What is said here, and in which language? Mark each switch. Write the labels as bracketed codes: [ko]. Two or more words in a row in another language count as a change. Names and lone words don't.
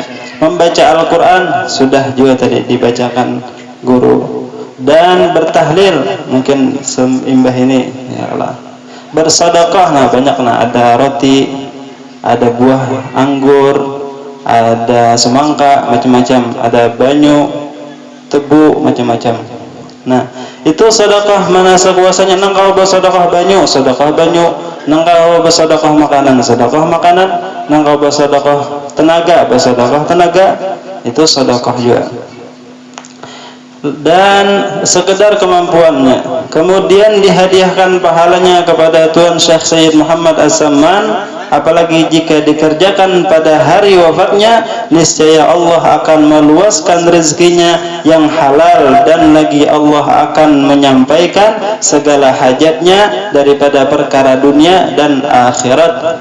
[id] Membaca Al-Quran sudah juga tadi dibacakan guru, dan bertahlil mungkin seimbah ini, ya Allah. Bersedekah, nah banyak, nah ada roti, ada buah anggur, ada semangka, [bjn] macam-macam, ada banyu, tebu, macam-macam. Nah, itu sedekah mana sekuasanya. Nang kau bersedekah banyu, sedekah banyu. Nang kau bersedekah makanan, sedekah makanan. Nang kau bersedekah tenaga, bersedekah tenaga. [id] Itu sedekah juga. Dan sekedar kemampuannya. Kemudian dihadiahkan pahalanya kepada Tuan Syekh Sayyid Muhammad As-Samman, apalagi jika dikerjakan pada hari wafatnya, niscaya Allah akan meluaskan rezekinya yang halal, dan lagi Allah akan menyampaikan segala hajatnya daripada perkara dunia dan akhirat.